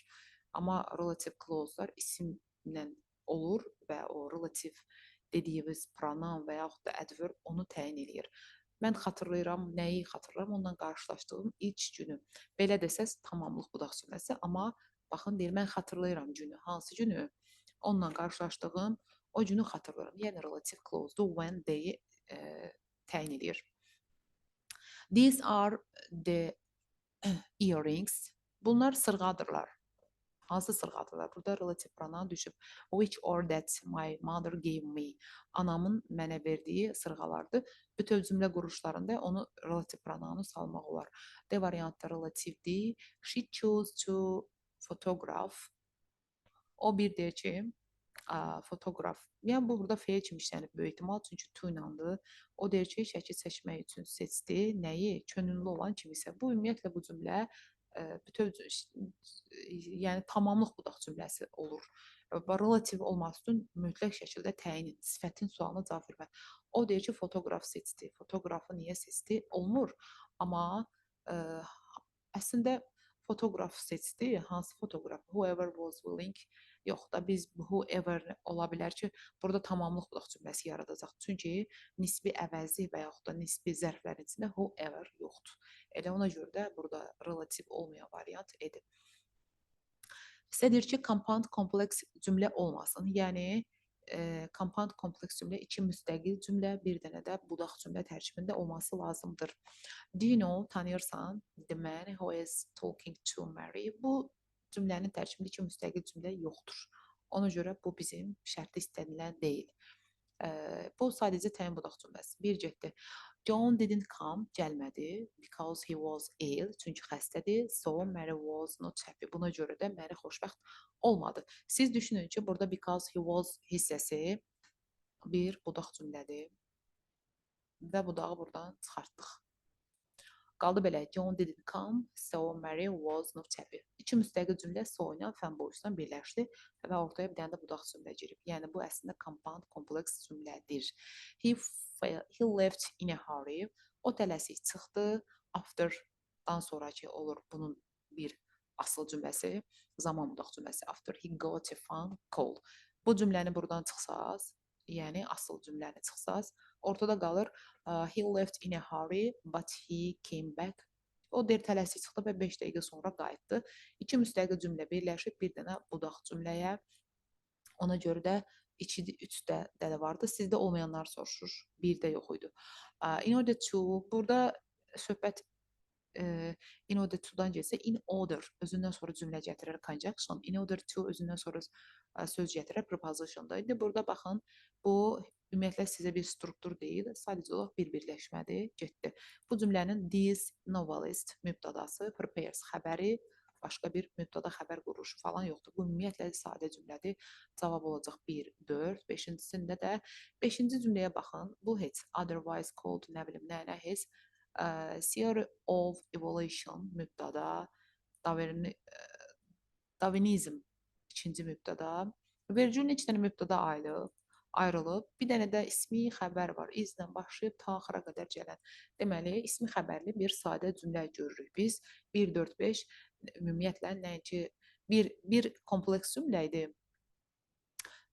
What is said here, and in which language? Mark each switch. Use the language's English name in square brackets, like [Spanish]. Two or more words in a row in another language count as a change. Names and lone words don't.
[Azerbaijani] Amma [English] relative clause- [Azerbaijani] lar isimlə olur və o relative dediyimiz pronoun və yaxud da adverb onu təyin eləyir. Mən xatırlayıram, nəyi xatırlayıram, ondan qarşılaşdığım ilk günü. Belə desəz tamamlıq budaq cümləsi, amma baxın deyir, mən xatırlayıram günü. Hansı günü? Onunla qarşılaşdığım o günü xatırlayıram. Yəni [English] relative clause- [Azerbaijani] dur, [English] when they [Azerbaijani] təyin edir. [English] These are the earrings. [Azerbaijani] Bunlar sırğadırlar. Hansı sırğadırlar? Burada [English] relative pronoun [Azerbaijani] düşüb. [English] Which or that my mother gave me. [Azerbaijani] Anamın mənə verdiyi sırğalardır. Bütöv cümlə quruluşlarında onu [English] relative pronounu [Azerbaijani] salmaq olar. D variantda relativdir. [English] She chose to photograph. [Azerbaijani] O bir deyir ki, fotoqraf. Yəni bu burada feil kimi işlənib böyük ehtimal, çünki to inandı. O deyir ki, şəkil çəkmək üçün seçdi. Nəyi? Könüllü olan kimisə. Bu ümumiyyətlə bu cümlə bütöv yəni tamamlıq budaq cümləsi olur. Relativ olması üçün mütləq şəkildə təyin edin. Sifətin sualına cavab vermək. O deyir ki, fotoqraf seçdi. Fotoqrafı niyə seçdi? Olmur. Amma əslində fotoqraf seçdi. Hansı fotoqraf? [English] Whoever was willing. [Azerbaijani] Yox da biz whoever ola bilər ki, burada tamamlıq budaq cümləsi yaradacaq. Çünki nisbi əvəzi və yaxud da nisbi zərflərin içində whoever yoxdur. Elə ona görə də burada relativ olmayan variant edir. Sizə deyir ki, compound kompleks cümlə olmasın. Yəni, compound kompleks cümlə iki müstəqil cümlə, bir dənə də budaq cümlə tərkibində olması lazımdır. [English] Do you know, tanıyırsan, the man who is talking to Mary. [Azerbaijani] Bu cümlənin tərkibində iki müstəqil cümlə yoxdur. Ona görə bu bizim şərtli istənilən deyil. Bu sadəcə təyin budaq cümləsi. Bir getdi. [English] John didn't come, gəlmədi, because he was ill, [Azerbaijani] çünki xəstədir. [English] So Mary was not happy. [Azerbaijani] Buna görə də Mary xoşbəxt olmadı. Siz düşünün ki, burada [English] because he was [Azerbaijani] hissəsi bir budaq cümlədir və budağı buradan çıxartdıq. Qaldı belə, [English] John didn't come, so Mary was not happy. [Azerbaijani] İki müstəqil cümlə so ilə fəm boyusdan birləşdi və ortaya bir dənə də budaq cümlə girib. Yəni bu əslində compound kompleks cümlədir. [English] He left in a hurry. [Azerbaijani] O tələsik çıxdı. After'dan sonraki olur bunun bir asıl cümləsi, zaman budaq cümləsi. [English] After he got a phone call. [Azerbaijani] Bu cümləni buradan çıxsaz, yəni asıl cümləni çıxsaz, ortada qalır [English] he left in a hurry, but he came back. [Azerbaijani] O deyir tələsik çıxdı və 5 dəqiqə sonra qayıtdı. İki müstəqil cümlə birləşib bir dənə budaq cümləyə. Ona görə də 3-də də vardı. Sizdə olmayanlar soruşur. 1-də yox idi. [English] In order to, [Azerbaijani] burada söhbət [English] in order to- [Azerbaijani] dan gəlsə, [English] in order [Azerbaijani] özündən sonra cümlə gətirir conjunction. [English] In order to [Azerbaijani] özündən sonra söz gətirir preposition-da. İndi burada baxın, bu ümumiyyətlə sizə bir struktur deyil, sadəcə olaraq bir birləşmədir, getdi. Bu cümlənin [English] this novelist [Azerbaijani] mübtədası, prepares xəbəri, başqa bir mübtəda xəbər quruluşu falan yoxdur. Bu ümumiyyətlə sadə cümlədir. Cavab olacaq 1, 4, 5-cisində də 5-ci cümləyə baxın. Bu heç [English] otherwise called, [Azerbaijani] nə bilim, nə heç [English] theory of evolution [Azerbaijani] mübtəda, Darwinizm ikinci mübtəda, vergülün iki dənə mübtəda ayrılıb, bir dənə də ismi xəbər var, izlə başlayıb ta axıra qədər gələn. Deməli, ismi xəbərli bir sadə cümlə görürük biz. 1, 4, 5 ümumiyyətlə nəinki bir kompleks cümlə idi.